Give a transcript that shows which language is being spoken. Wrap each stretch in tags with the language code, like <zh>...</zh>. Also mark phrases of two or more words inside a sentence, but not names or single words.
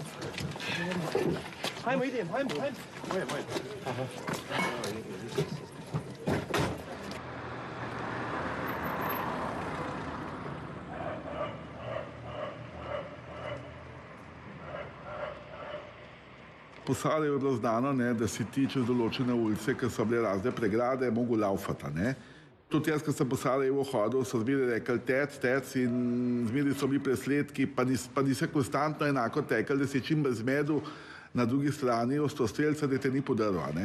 <bs>Hajmo, idem, hajmo. Moje. Aha.</bs> <sl>Po Sarajevu je bilo znano, da si ti čez določene ulice, ker so bile razne pregrade, mogel laufati. Tudi jaz, ko sem po Sarajevu hodil, so zmeraj rekli tec in zmeraj so bili presledki, pa nisi konstantno enako tekel, da si čim bolj zmedel na drugi strani ostrostrelca, da te ni podaril.</sl>